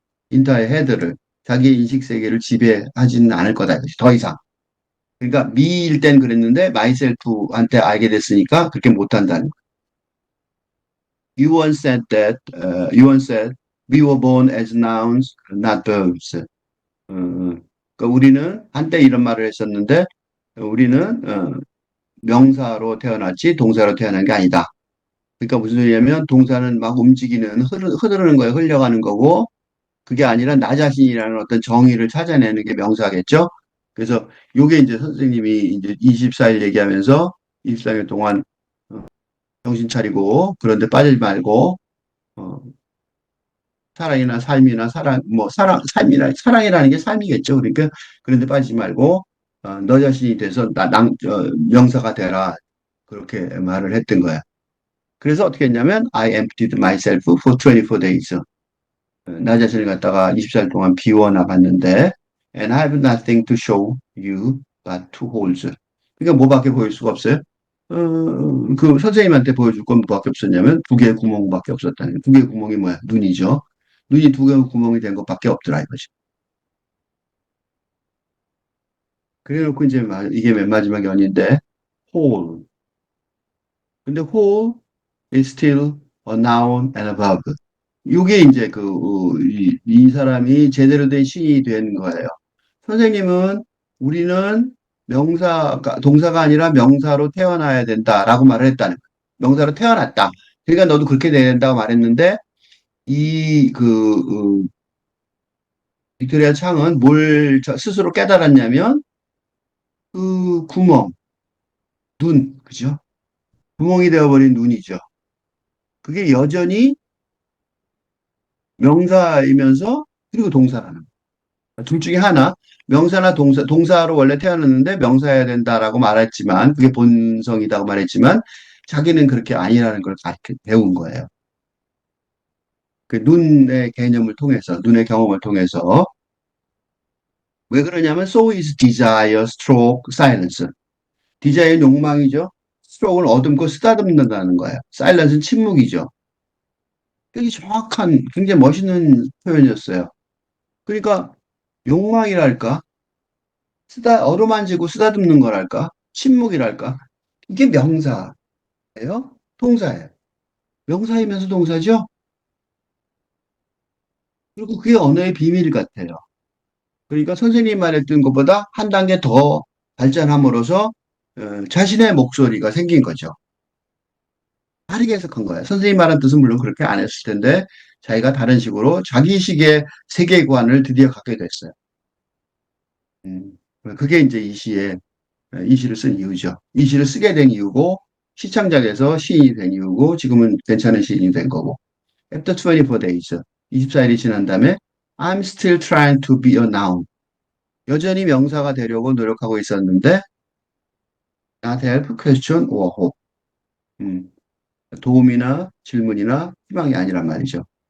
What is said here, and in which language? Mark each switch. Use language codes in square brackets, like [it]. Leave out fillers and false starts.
[ko] 인터의 헤드를 자기의 인식 세계를 지배하지는 않을 거다 이거지. 더 이상. 그러니까 미일 땐 그랬는데 마이셀프한테 알게 됐으니까 그렇게 못한다는 거예요. [en] You once said we were born as nouns, not verbs. [ko] 그러니까 우리는 한때 이런 말을 했었는데 우리는 명사로 태어났지 동사로 태어난 게 아니다. 그러니까 무슨 소리냐면 동사는 막 움직이는 흐르는 거에 흘려가는 거고 그게 아니라 나 자신이라는 어떤 정의를 찾아내는 게 명사겠죠. 그래서 요게 이제 선생님이 이제 24일 얘기하면서 24일 동안 정신 차리고 그런데 빠지지 말고 어, 사랑이나 삶이나 사랑이라는 게 삶이겠죠. 그러니까 그런데 빠지지 말고 너 자신이 돼서 명사가 되라 그렇게 말을 했던 거야. 그래서 어떻게 했냐면 [en] I emptied myself for 24 days. [ko] 나 자신을 갖다가 24일 동안 비워놔 봤는데 [en] and I have nothing to show you but two holes. [ko] 그러니까 뭐밖에 보일 수가 없어요. 그 선생님한테 보여줄 건 뭐밖에 없었냐면 두 개의 구멍밖에 없었다는 거예요. 두 개의 구멍이 뭐야? 눈이죠. 눈이 두 개의 구멍이 된 것밖에 없더라 이거지. 그래놓고 이제 이게 맨 마지막 연인데 hole. [en] 근데 hole is still a noun and a verb. [ko] 이게 이제 이 사람이 제대로 된 시인이 된 거예요. 선생님은 우리는 동사가 아니라 명사로 태어나야 된다라고 말을 했다는 거예요. 명사로 태어났다. 그러니까 너도 그렇게 돼야 된다고 말했는데 이 빅토리아 창은 뭘 스스로 깨달았냐면 그 구멍, 그죠? 구멍이 되어버린 눈이죠. 그게 여전히 명사이면서 그리고 동사라는 거예요. 둘 중에 하나, 명사나 동사로 원래 태어났는데 명사여야 된다라고 말했지만, 그게 본성이라고 말했지만, 자기는 그렇게 아니라는 걸 배운 거예요. 그 눈의 개념을 통해서, 눈의 경험을 통해서. 왜 그러냐면, [en] so is desire, stroke, silence. [ko] 디자인 욕망이죠. 스트로크는 어둠고 쓰다듬는다는 거예요. 사일런스는 침묵이죠. 되게 정확한, 굉장히 멋있는 표현이었어요. 그러니까 욕망이랄까, 어루만지고 쓰다듬는 거랄까, 침묵이랄까, 이게 명사예요? 동사예요. 명사이면서 동사죠? 그리고 그게 언어의 비밀 같아요. 그러니까 선생님이 말했던 것보다 한 단계 더 발전함으로써 자신의 목소리가 생긴 거죠. 다르게 해석한 거예요. 선생님 말한 뜻은 물론 그렇게 안 했을 텐데 자기가 다른 식으로 자기식의 세계관을 드디어 갖게 됐어요. 음, 그게 이제 이 시를 쓴 이유죠. 이 시를 쓰게 된 이유고 시창작에서 시인이 된 이유고 지금은 괜찮은 시인이 된 거고. [en] After 24 days, [ko] 24일이 지난 다음에 [en] I'm still trying to be a noun. [ko] 여전히 명사가 되려고 노력하고 있었는데 [en] not help, question or hope. [ko] 음, 도움이나 질문이나 희망이 아니란 말이죠.